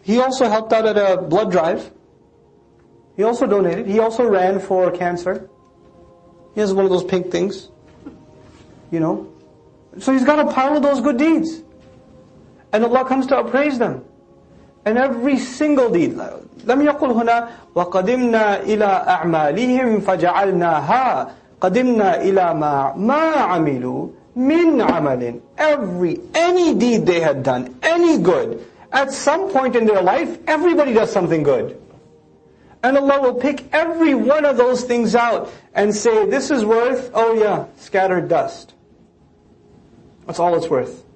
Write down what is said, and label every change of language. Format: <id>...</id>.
<en>He also helped out at a blood drive. He also donated. He also ran for cancer. He has one of those pink things. So he's got a pile of those good deeds. And Allah comes to appraise them. And every single deed.</en> <ar>لم يقل هنا وقدمنا إلى أعمالهم فجعلناها قدمنا إلى ما عملوا من عمل.</ar> <en>Any deed they had done, any good, at some point in their life, everybody does something good. And Allah will pick every one of those things out and say, this is worth, scattered dust. That's all it's worth.</en>